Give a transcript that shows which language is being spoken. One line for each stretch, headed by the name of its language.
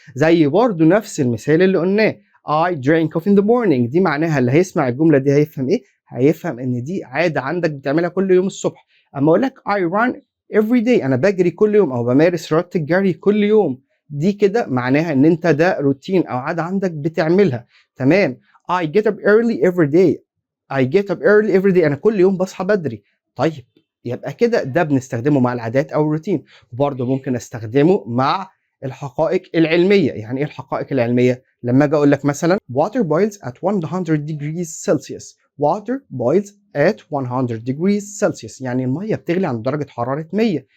Arabic: زي برضه نفس المثال اللي قلناه
English: I drink coffee in the morning،
Arabic: دي معناها اللي هيسمع الجمله دي هيفهم ايه؟ هيفهم ان دي عاده عندك بتعملها كل يوم الصبح. اما اقول لك
English: I run every day،
Arabic: انا بجري كل يوم او بمارس رياضه الجري كل يوم، دي كده معناها ان انت ده روتين او عاده عندك بتعملها. تمام.
English: I get up early every day. I get up early every day.
Arabic: أنا كل يوم بصحى بدري. طيب يبقى كده ده بنستخدمه مع العادات أو الروتين، وبرضه ممكن أستخدمه مع الحقائق العلمية. يعني إيه الحقائق العلمية؟ لما أجي أقول لك مثلا
English: water boils at 100 degrees Celsius. water boils at 100 degrees Celsius
Arabic: يعني المية بتغلي عند درجة حرارة 100.